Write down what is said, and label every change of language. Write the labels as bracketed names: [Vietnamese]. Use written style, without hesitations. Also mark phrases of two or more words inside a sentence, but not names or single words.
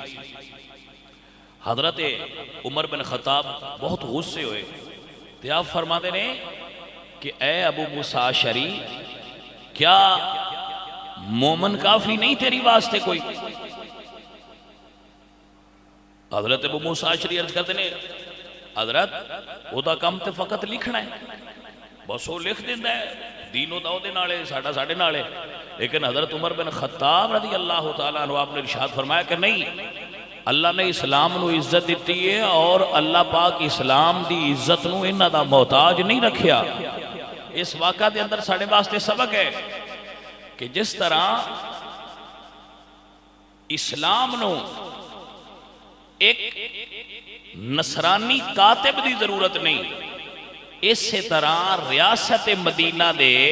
[Urdu] حضرت عمر بن خطاب بہت غصے ہوئے، تو آپ فرماتے ہیں کہ اے ابو موسیٰ اشعری، کیا مومن کافی نہیں تیری واسطے کوئی؟ [Punjabi] حضرت ابو موسیٰ اشعری عرض کرتے ہیں حضرت وہ دا کم تے فقط لکھنا ہے، بس وہ لکھ دینا ہے، دینوں دا دے نالے ساڑھا ساڑھے نالے۔ لیکن حضرت عمر بن خطاب رضی اللہ تعالیٰ عنہ آپ نے ارشاد فرمایا کہ نہیں، اللہ نے اسلام نو عزت دیتی ہے اور اللہ پاک اسلام دی عزت نو انہاں دا محتاج نہیں رکھیا۔ اس واقعہ دے اندر ساڑھے واسطے سبق ہے کہ جس طرح اسلام نو ایک نصرانی کاتب دی ضرورت نہیں، اسی طرح ریاست مدینہ دے